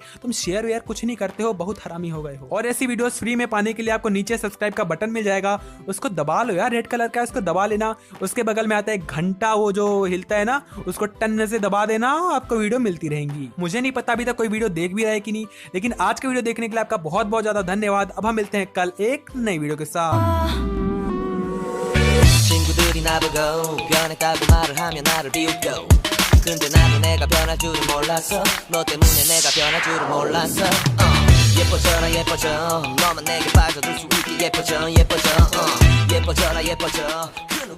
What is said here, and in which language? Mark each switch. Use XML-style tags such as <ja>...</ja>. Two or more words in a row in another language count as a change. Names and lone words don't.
<hi>तुम शेयर यार कुछ नहीं करते हो, बहुत हरामी हो गए हो। और ऐसी वीडियोस फ्री में पाने के लिए आपको नीचे सब्सक्राइब का बटन मिल जाएगा, उसको दबा लो यार,</hi> <en>red color</en> <hi>का, उसको दबा लेना। उसके बगल में आता है घंटा, वो जो हिलता है ना, उसको टन से दबा देना, आपको वीडियो मिलती रहेंगी। मुझे नहीं पता अभी तक कोई वीडियो देख भी रहा है कि नहीं, लेकिन आज का वीडियो देखने के लिए आपका बहुत बहुत ज्यादा धन्यवाद। अब हम मिलते हैं कल एक नई वीडियो के साथ।</hi> <ko>친구들이 나보고 변했다고 말을 하면 나를 비웃고 근데 나는 내가 변할 줄은 몰랐어 너 때문에 내가 변할 줄은 몰랐어 예뻐져라 예뻐져 너만 내게 빠져들 수 있게 예뻐져 예뻐져라 예뻐져</ko>